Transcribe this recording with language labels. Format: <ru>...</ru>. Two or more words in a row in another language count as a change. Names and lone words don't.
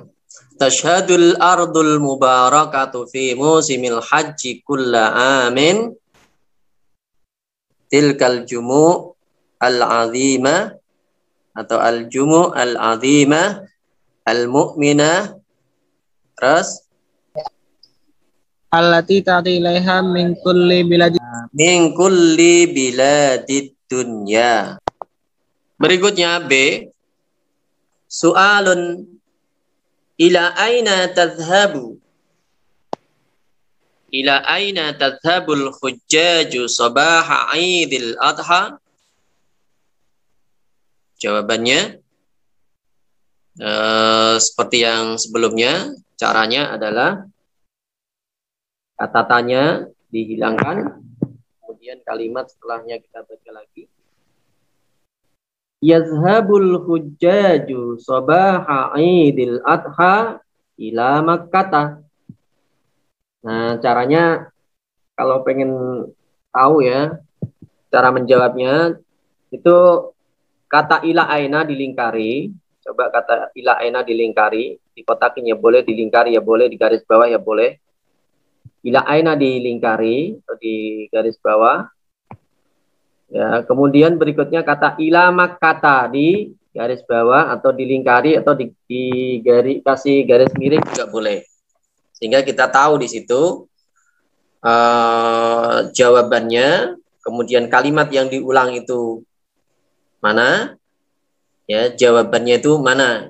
<ar>تشهد الأرض المباركة في موسم الحج كل عام تلك الجموع العظيمة atau الجموع العظيمة المؤمنة.</ar> <id>Terus</id> <ar>التي تأتي إليها من كل بلاد الدنيا.</ar> <id>Berikutnya B.</id> <ar>سؤال إلى أين تذهب? إلى أين يذهب الحجاج صباح عيد الأضحى?</ar> <id>Jawabannya seperti yang sebelumnya. Caranya adalah kata tanya dihilangkan, kemudian kalimat setelahnya kita baca lagi.</id> <ar>يذهب الحجاج صباح عيد الأضحى إلى مكة.</ar> <id>Nah, caranya kalau pengen tahu ya, cara menjawabnya itu kata</id> <ar>إلى أين</ar> <id>dilingkari. Coba kata</id> <ar>إلى أين</ar> <id>dilingkari, dikotakin ya boleh, dilingkari ya boleh, di garis bawah ya boleh.</id> <ar>إلى أين</ar> <id>dilingkari atau di garis bawah. Ya, kemudian berikutnya kata</id> <ar>إلى مكة</ar> <id>di garis bawah atau dilingkari atau kasih garis miring juga boleh. Sehingga kita tahu di situ jawabannya, kemudian kalimat yang diulang itu mana, ya jawabannya itu mana.</id>